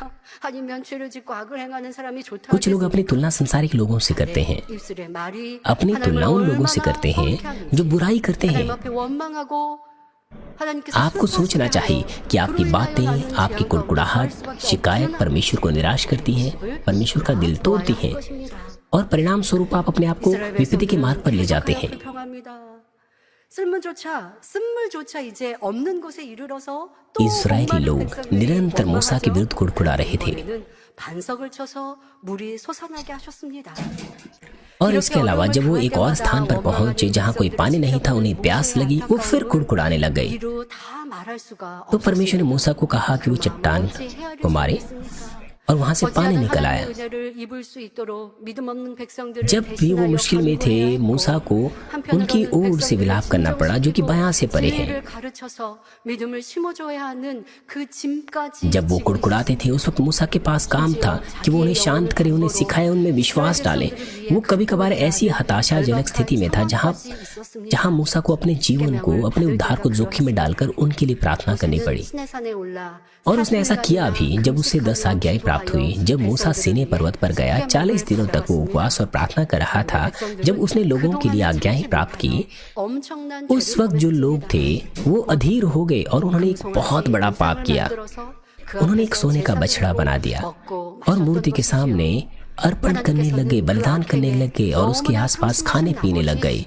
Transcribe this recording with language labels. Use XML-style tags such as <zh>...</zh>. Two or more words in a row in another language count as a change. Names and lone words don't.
<hi>कुछ लोग अपनी तुलना संसारिक लोगों से करते हैं, अपनी तुलना उन लोगों से करते हैं जो बुराई करते हैं। आपको सोचना चाहिए कि आपकी बातें, आपकी कुड़कुड़ाहट, शिकायत परमेश्वर को निराश करती है, परमेश्वर का दिल तोड़ती है, और परिणाम स्वरूप आप अपने आप को विपत्ति के मार्ग पर ले जाते हैं।</hi> <ko>쓴물조차 이제 없는 곳에 이르러서 또</ko> <hi>इस्राएली</hi> <ko>목마른</ko> <hi>लोग</hi> <ko>백성들이</ko> <hi>निरंतर मूसा के</hi> <ko>원하죠.</ko> <hi>विरुद्ध कुड़कुड़ा रहे थे</hi> <ko>이번에는 반석을 쳐서 물이 솟아나게 하셨습니다.</ko> <hi>और इसके अलावा जब वो एक और स्थान पर पहुंचे जहां कोई पानी नहीं था, उन्हें प्यास लगी, वो फिर कुड़कुड़ाने लग गए।</hi> <ko>이루 다 말할 수가</ko> <hi>तो परमेश्वर ने</hi> <ko>없었습니다.</ko> <hi>मूसा को कहा कि वो चट्टान</hi> <ko>어찌 헤아릴</ko> <hi>को</hi> <ko>수</ko> <hi>मारे</hi> <ko>있겠습니까?</ko> <hi>और वहां से पानी</hi> <ko>어찌하든</ko> <hi>निकल आया।</hi> <ko>하나님의 은혜를 입을 수 있도록 믿음 없는 백성들을</ko> <hi>जब भी वो</hi> <ko>대신하여</ko> <hi>मुश्किल में थे,</hi> <ko>간구해야 했고,</ko> <hi>मूसा को उनकी</hi> <ko>한편으로는</ko> <hi>ओर से विलाप करना पड़ा जो कि बयां से परे है।</hi> <ko>지혜를 가르쳐서 믿음을 심어줘야 하는 그 짐까지</ko> <hi>जब वो</hi> <ko>지고</ko> <hi>कुड़कुड़ाते थे, उस वक्त मूसा के पास काम था कि वो उन्हें शांत करे, उन्हें सिखाए, उनमें विश्वास डाले। वो कभी कभार ऐसी हताशाजनक स्थिति में था जहां मूसा को अपने जीवन को, अपने उद्धार को जोखिम में डालकर उनके लिए प्रार्थना करनी पड़ी।</hi> <ko>시내산에 올라</ko> <hi>और उसने ऐसा किया भी जब उसे 10 आज्ञाएं प्राप्त हुई। जब मूसा सीनै पर्वत पर गया, 40 दिनों तक वो उपवास और प्रार्थना कर रहा था। जब उसने लोगों के लिए आज्ञाएं प्राप्त की,</hi> <ko>엄청난</ko> <hi>उस वक्त जो लोग थे वो अधीर हो गए और उन्होंने एक बहुत बड़ा पाप किया। उन्होंने एक सोने का बछड़ा बना दिया और मूर्ति के सामने अर्पण करने लगे, बलिदान करने लगे और उसके आसपास खाने पीने लग गए।</hi>